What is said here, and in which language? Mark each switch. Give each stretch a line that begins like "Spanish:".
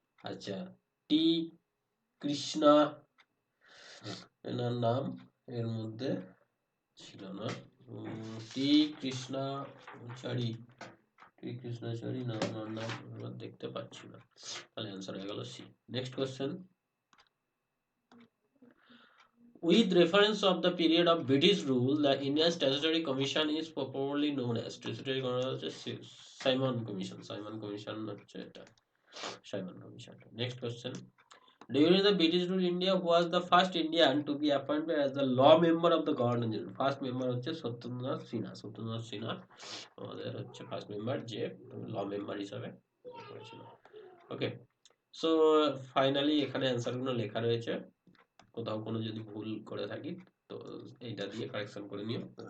Bangla: আচ্ছা, টি কৃষ্ণা, এনার নাম এর মধ্যে ছিল না, টি কৃষ্ণাচারী, টি কৃষ্ণাচারী না, ওনার নাম আমরা দেখতে পাচ্ছি না, তাহলে অ্যান্সার হয়ে গেল C.
English: Next question. With reference of the period of British rule, the Indian Statutory Commission is popularly known as Statutory Simon Commission. Simon Commission
Bangla: হচ্ছে এটা,
English: Simon Commission. Next question. During the British rule India, who was the first Indian to be appointed as the law member of the Governor General?
Bangla: First member হচ্ছে সত্যেন্দ্রনাথ সিনহা। সত্যেন্দ্রনাথ সিনহা আমাদের হচ্ছে first member যে ল member হিসাবে করেছিল। ওকে, so finally এখানে অ্যান্সারগুলো লেখা রয়েছে, কোথাও কোনো যদি ভুল করে থাকি তো এইটা দিয়ে কারেকশন করে নিও।